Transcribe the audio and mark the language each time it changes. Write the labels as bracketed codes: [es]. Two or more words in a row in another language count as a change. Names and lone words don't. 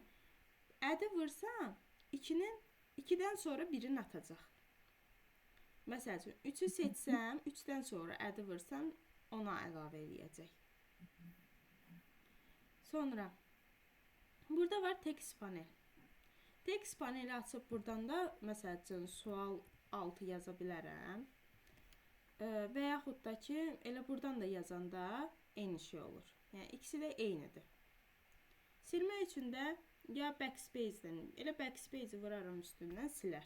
[az] Add-ı vursam, 2-dən sonra 1-ini atacaq. Məsəl üçün 3-ü seçsəm, 3-dən sonra add-ı vursam, ona əlavə eləyəcək. Sonra burada var [en] text panel. [az] Text paneli açıb buradan da məsəl üçün sual 6 yaza bilərəm. Və yaxud da ki, elə buradan da yazanda eyni şey olur. Yəni ikisi də eynidir. Silmək üçün də ya backspace-dən, elə backspace-i vuraram üstündən silər.